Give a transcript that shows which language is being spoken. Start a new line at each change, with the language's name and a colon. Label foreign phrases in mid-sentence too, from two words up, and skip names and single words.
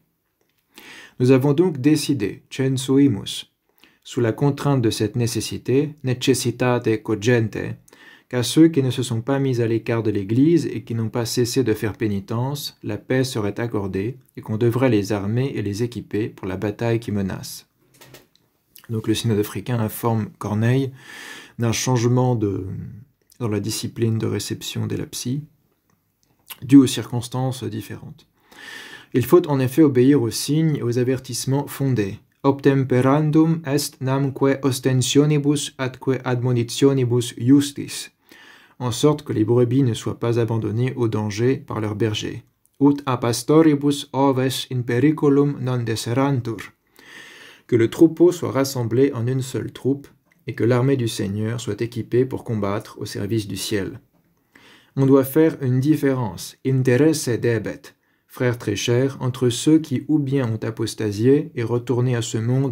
French: Nous avons donc décidé, censuimus, sous la contrainte de cette nécessité,
Latin: necessitate cogente,
French: qu'à ceux qui ne se sont pas mis à l'écart de l'Église et qui n'ont pas cessé de faire pénitence, la paix serait accordée et qu'on devrait les armer et les équiper pour la bataille qui menace. Donc le synode africain informe Corneille d'un changement dans la discipline de réception des lapsies, dû aux circonstances différentes. Il faut en effet obéir aux signes et aux avertissements fondés.
Latin: Obtemperandum est namque ostensionibus atque admonitionibus justis,
French: en sorte que les brebis ne soient pas abandonnées au danger par leurs bergers.
Latin: Ut a pastoribus oves in periculum non deserantur,
French: que le troupeau soit rassemblé en une seule troupe et que l'armée du Seigneur soit équipée pour combattre au service du ciel. On doit faire une différence,
Latin: interesse debet,
French: frères très chers, entre ceux qui ou bien ont apostasié et retourné à ce monde